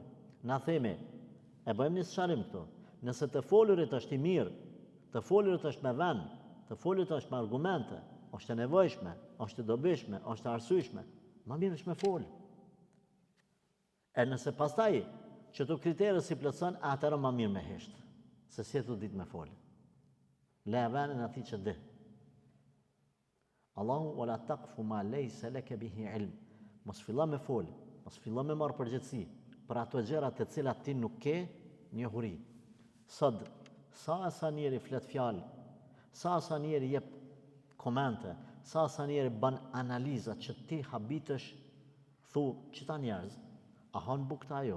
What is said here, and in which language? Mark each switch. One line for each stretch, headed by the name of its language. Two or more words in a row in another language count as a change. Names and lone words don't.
Albanian: Na themi, e bëjmë një sqarim këtu. Nëse të folurit është i mirë, të folurit është me vend, të folurit është me argumente, është e nevojshme, është e dobishme, është e arsyeshme, më mirë është me fol. E nëse pastaj që të kriterë si plotson, atëherë më mirë me hesht, se si të ditë me fol. Le avenin ati që di.
Arabic: Allahu ولا تقف ما ليس لك به علم.
Albanian: Mos fillo me fol, mos fillo me marr përgjegjësi për ato gjëra të cilat ti nuk ke njohuri. Sot sa njeri flet fjalë, sa njeri jep komente, sa njeri bën analiza që ti habitesh thu qëta njerëz, a han bukta ajo?